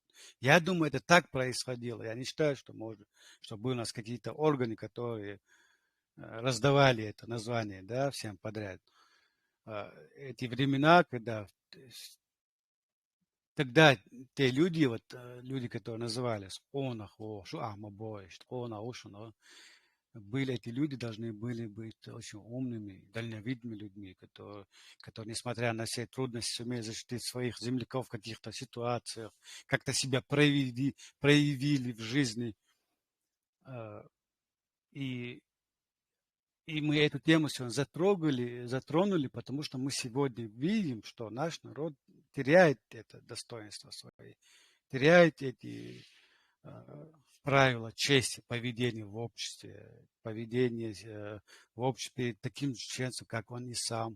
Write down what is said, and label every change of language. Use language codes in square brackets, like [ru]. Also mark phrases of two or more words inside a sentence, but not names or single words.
[ru] Я думаю, это так происходило. Я не считаю, что может, что были у нас какие-то органы, которые раздавали это название, да, всем подряд. Эти времена, когда тогда те люди, вот люди, которые назывались [ce] онах, шуамабой, онах, [ru] были эти люди, должны были быть очень умными, дальновидными людьми, которые, несмотря на все трудности, сумели защитить своих земляков в каких-то ситуациях, как-то себя проявили в жизни. И, и мы эту тему сегодня затронули, потому что мы сегодня видим, что наш народ теряет это достоинство свое, теряет эти правила чести, поведения в обществе, поведение в обществе таким же чеченцем, как он и сам.